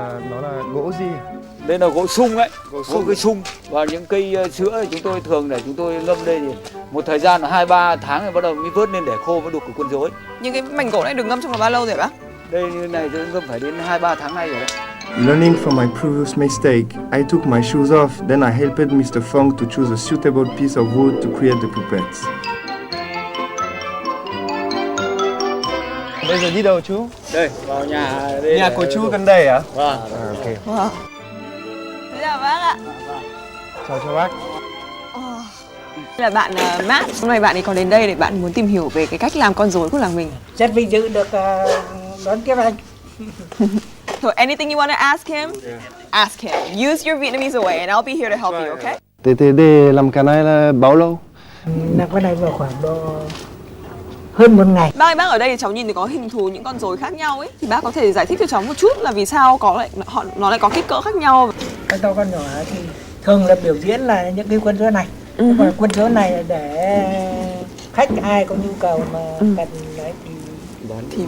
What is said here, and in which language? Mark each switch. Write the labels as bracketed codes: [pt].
[vi] Nó là gỗ gì? Đây là gỗ sung ấy, gỗ cây sung và những cây sữa thì chúng tôi thường để chúng tôi ngâm đây thì một thời gian là 2-3 tháng rồi bắt đầu mới vớt lên để khô mới đục được con rối. Nhưng cái mảnh gỗ này được ngâm trong vòng bao lâu rồi bác? Đây như này tôi ngâm phải đến 2-3 tháng nay rồi đấy. [en] Learning from my previous mistake, I took my shoes off, then I helped Mr. Feng to choose a suitable piece of wood to create the puppets. [vi] Bây giờ đi đâu chú? Đây, vào nhà đây. Nhà của chú gần đây à? Vâng. [en] Ok. [vi] Wow. Chào bác ạ. Chào bác. Là bạn Matt, hôm nay bạn ấy còn đến đây để bạn muốn tìm hiểu về cái cách làm con rối của làng mình. Rất vinh dự được đón tiếp anh. [en] So anything you want to ask him, ask him. Use your Vietnamese way and I'll be here to help you, okay? [vi] Để làm cái này là bao lâu? Làm cái này vào khoảng độ hơn 1 ngày. Bác ơi, bác ở đây thì cháu nhìn thấy có hình thù những con rối khác nhau ấy, thì bác có thể giải thích cho cháu một chút là vì sao nó lại có kích cỡ khác nhau? Con to con nhỏ thì thường là biểu diễn là những cái quân rối này. Còn quân rối này là để khách ai có nhu cầu mà cần đấy thì